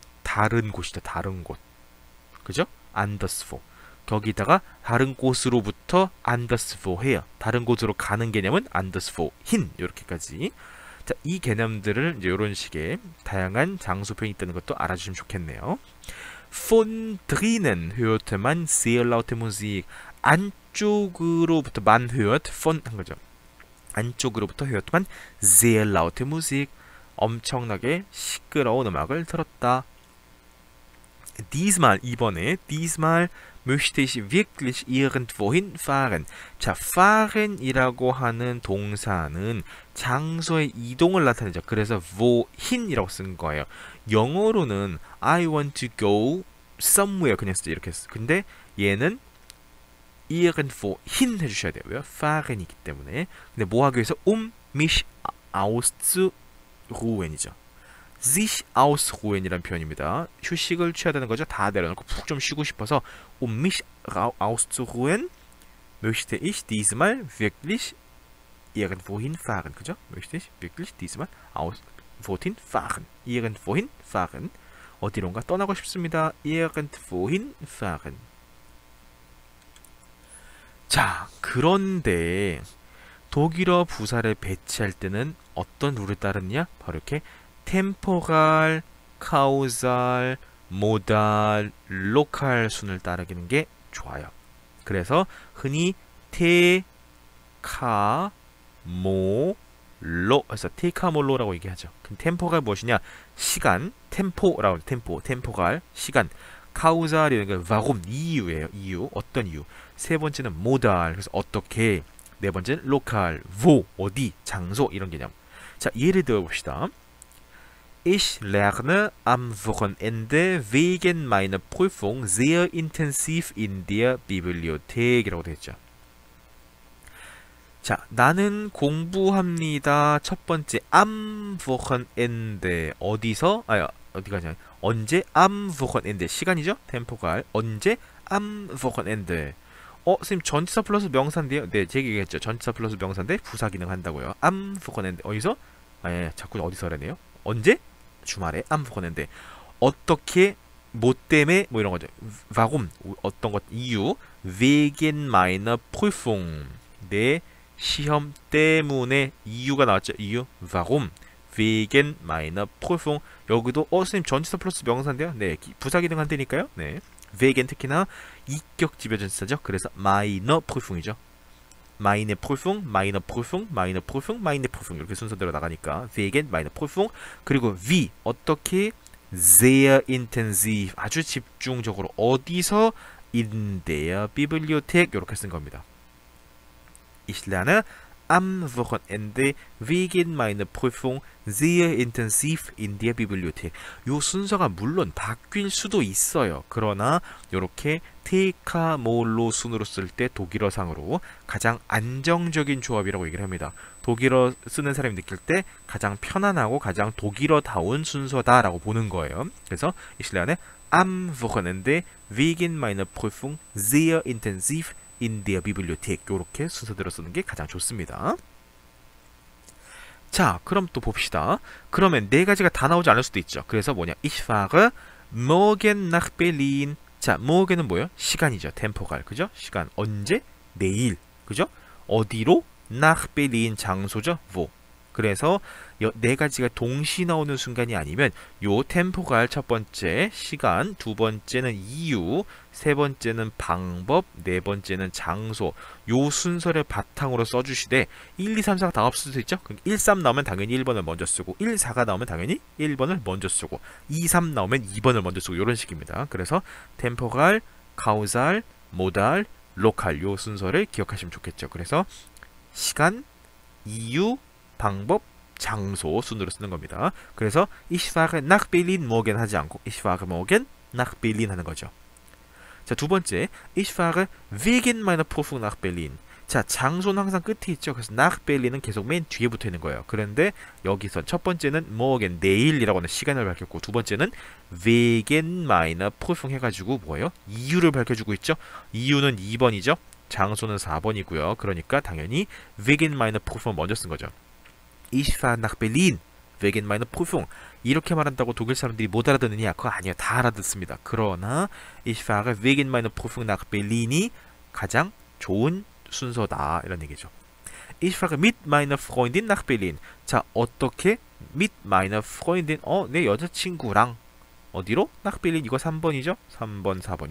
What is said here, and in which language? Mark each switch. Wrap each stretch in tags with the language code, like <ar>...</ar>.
<ko>다른 곳이다. 다른 곳. 그죠? anderswo. 거기다가 다른 곳으로부터 anderswoher. 다른 곳으로 가는 개념은 anderswohin. 이렇게까지. 자, 이 개념들을 이제 이런 식의 다양한 장소 표현이 있다는 것도 알아주시면 좋겠네요.</ko> <de>Von drinnen hörte man sehr laute Musik.</de> <ko>안쪽으로부터</ko> <de>man hört, von</de> <ko>한 거죠. 안쪽으로부터</ko> <de>hört man sehr laute Musik.</de> <ko>엄청나게 시끄러운 음악을 들었다.</ko> <de>diesmal</de> <ko>이번에</ko> <de>diesmal möchte ich wirklich irgendwohin fahren.</de> <ko>자, fahren이라고 하는 동사는 장소의 이동을 나타내죠. 그래서 wohin이라고 쓴 거예요. 영어로는</ko> <en>I want to go somewhere</en> <ko>그냥 쓰죠. 이렇게 했어. 근데 얘는 irgendwohin 해주셔야 돼요. 왜요? fahren이기 때문에. 근데 뭐 하기 위해서</ko> <de>mich auszuruhen</de> <ko>이죠. sich ausruhen이라는 표현입니다. 휴식을 취하다는 거죠. 다 내려놓고 푹 좀 쉬고 싶어서</ko> <de>mich auszuruhen möchte ich diesmal wirklich irgendwohin fahren.</de> <ko>그죠?</ko> <de>möchte ich wirklich diesmal wohin fahren. irgendwohin fahren.</de> <ko>어디론가 떠나고 싶습니다.</ko> <de>irgendwohin fahren.</de> <ko>자, 그런데 독일어 부사를 배치할 때는 어떤 룰을 따르느냐? 바로 이렇게 템포갈, 카우살, 모달, 로컬 순을 따르는 게 좋아요. 그래서 흔히 테, 카, 모, 로 해서 테카몰로라고 얘기하죠. 그럼 템포가 무엇이냐? 시간, 템포라고 템포갈, 시간. 카우살이라는 게 warum, 이유예요. 이유, 어떤 이유. 세 번째는 모달, 그래서 어떻게. 네 번째는 로컬, wo, 어디, 장소 이런 개념. 자, 예를 들어 봅시다.</ko> <de>Ich lerne am Wochenende wegen meiner Prüfung sehr intensiv in der Bibliothek 이라고 되어 있죠.</de> <ko>자, 나는 공부합니다. 첫 번째 am Wochenende 어디서? 어디가냐? 언제? am Wochenende 시간이죠? 템포갈 언제? am Wochenende. 선생님 전치사 플러스 명사인데요. 네, 제가 얘기했죠. 전치사 플러스 명사인데 부사 기능 한다고요. am Wochenende 어디서? 자꾸 어디서 하라네요. 언제? 주말에 am Wochenende. 어떻게? 뭐 때문에? 뭐 이런 거죠. warum 어떤 것 이유.</ko> <de>wegen meiner Prüfung</de> <ko>내 시험 때문에 이유가 나왔죠. 이유.</ko> <de>warum wegen meiner Prüfung.</de> <ko>여기도 선생님 전치사 플러스 명사인데요. 네, 부사 기능 한다니까요. 네. wegen 특히나 이격 지배전치사죠. 그래서 meine Prüfung이죠.</ko> <de>meine Prüfung, meine Prüfung, meine Prüfung, meine Prüfung</de> <ko>이렇게 순서대로 나가니까</ko> <de>wegen meine Prüfung.</de> <ko>그리고 wie 어떻게</ko> <de>sehr intensiv</de> <ko>아주 집중적으로 어디서</ko> <de>in der Bibliothek</de> <ko>이렇게 쓴 겁니다.</ko> <de>Ich lerne am Wochenende wegen meiner Prüfung sehr intensiv in der Bibliothek.</de> <ko>요 순서가 물론 바뀔 수도 있어요. 그러나 이렇게 테카몰로 순으로 쓸 때 독일어상으로 가장 안정적인 조합이라고 얘기를 합니다. 독일어 쓰는 사람이 느낄 때 가장 편안하고 가장 독일어다운 순서다라고 보는 거예요. 그래서</ko> <de>ich lerne am Wochenende wegen meiner Prüfung sehr intensiv in der Bibliothek</de> <ko>이렇게 순서대로 쓰는 게 가장 좋습니다. 자, 그럼 또 봅시다. 그러면 네 가지가 다 나오지 않을 수도 있죠. 그래서 뭐냐?</ko> <de>Ich fahre morgen nach Berlin.</de> <ko>자, morgen은 뭐예요? 시간이죠. 템포갈. 그죠? 시간. 언제? 내일. 그죠? 어디로? nach Berlin. 장소죠. wo. 그래서 네 가지가 동시 나오는 순간이 아니면 요 템포갈 첫 번째 시간, 두 번째는 이유, 세 번째는 방법, 네 번째는 장소. 요 순서를 바탕으로 써주시되 1, 2, 3, 4가 다 없을 수도 있죠. 그럼 1, 3 나오면 당연히 1번을 먼저 쓰고 1, 4가 나오면 당연히 1번을 먼저 쓰고 2, 3 나오면 2번을 먼저 쓰고 이런 식입니다. 그래서 템포갈, 카우살, 모달, 로칼 요 순서를 기억하시면 좋겠죠. 그래서 시간, 이유, 방법, 장소 순으로 쓰는 겁니다. 그래서</ko> <de>ich fahre nach Berlin morgen</de> <ko>하지 않고</ko> <de>ich fahre morgen nach Berlin</de> <ko>하는 거죠. 자, 두 번째</ko> <de>ich fahre wegen meiner Prüfung nach Berlin.</de> <ko>자, 장소는 항상 끝에 있죠. 그래서 nach Berlin은 계속 맨 뒤에 붙어 있는 거예요. 그런데 여기서 첫 번째는 morgen 내일이라고 하는 시간을 밝혔고 두 번째는</ko> <de>wegen meiner Prüfung</de> <ko>해가지고 뭐예요? 이유를 밝혀주고 있죠. 이유는 2번이죠. 장소는 4번이고요. 그러니까 당연히</ko> <de>wegen meiner Prüfung</de> <ko>먼저 쓴 거죠.</ko> <de>Ich fahre nach Berlin wegen meiner Prüfung.</de> <ko>이렇게 말한다고 독일 사람들이 못 알아듣느냐? 그거 아니에요. 다 알아듣습니다. 그러나</ko> <de>ich fahre wegen meiner Prüfung nach Berlin이</de> <ko>가장 좋은 순서다. 이런 얘기죠.</ko> <de>Ich fahre mit meiner Freundin nach Berlin.</de> <ko>자, 어떻게?</ko> <de>mit meiner Freundin.</de> <ko>내 여자친구랑 어디로?</ko> <de>nach Berlin.</de> <ko>이거 3번이죠? 3번, 4번.</ko>